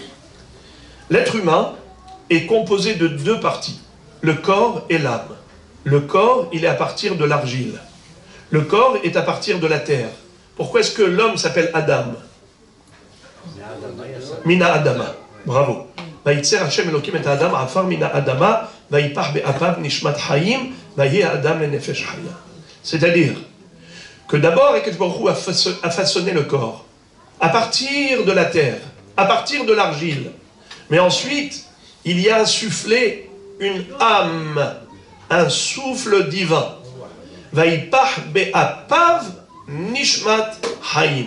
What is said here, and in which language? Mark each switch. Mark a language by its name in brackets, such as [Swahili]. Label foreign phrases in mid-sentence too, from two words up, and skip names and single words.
[French] L'être humain est composé de deux parties, le corps et l'âme. Le corps, il est à partir de l'argile. Le corps est à partir de la terre. Pourquoi est-ce que l'homme s'appelle Adam? [Hebrew] מן האדמה. Bravo. וייצר ה' אלוהים את האדם עפר מן האדמה ויפח באפיו נשמת חיים ויהי האדם לנפש חיה. [French] C'est-à-dire que d'abord [Hebrew] הקדוש ברוך הוא [French] a façonné le corps, à partir de la terre, à partir de l'argile. Mais ensuite, il y a insufflé une âme, un souffle divin. [Hebrew] ויפח באפיו נשמת חיים.